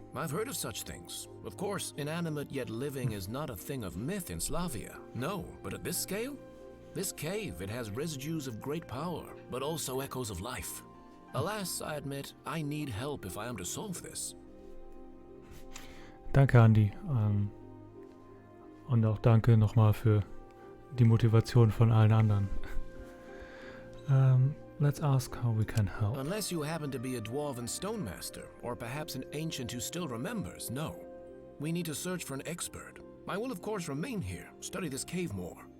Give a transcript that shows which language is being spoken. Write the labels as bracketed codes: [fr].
[en] I've heard of such things. Of course, inanimate yet living is not a thing of myth in Slavia. No, but at this scale? This cave, it has residues of great power, but also echoes of life. Alas, I admit, I need help if I am to solve this. [de] Danke, Andi. Und auch danke nochmal für die Motivation von allen anderen. [en] Let's ask how we can help. Unless you happen to be a dwarven stone master, or perhaps an ancient who still remembers, no. We need to search for an expert. I will of course remain here, study this cave more.